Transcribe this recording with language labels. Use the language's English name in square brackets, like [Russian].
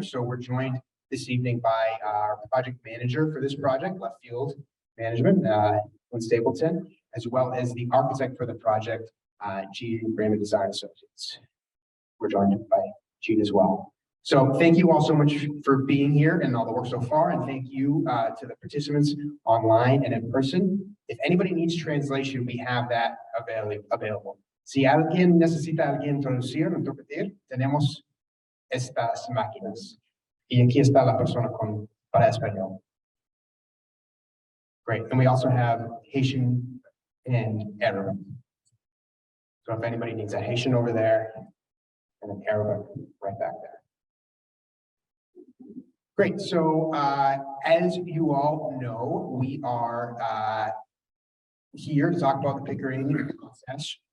[English] So we're joined this evening by our project manager for this project, Left Field Management, Lynn Stapleton, as well as the architect for the project, Gene Raymond Design Associates. We're joined by Gene as well. So thank you all so much for being here and all the work so far, and thank you to the participants online and in person. If anybody needs translation, we have that available. [Spanish] Si alguien necesita alguien traducir o interpretar, tenemos estas máquinas. Y aquí está la persona para español. [English] Great, and we also have Haitian and Arabic. So if anybody needs a Haitian over there and an Arabic right back there. Great, so as you all know, we are here to talk about the Pickering process.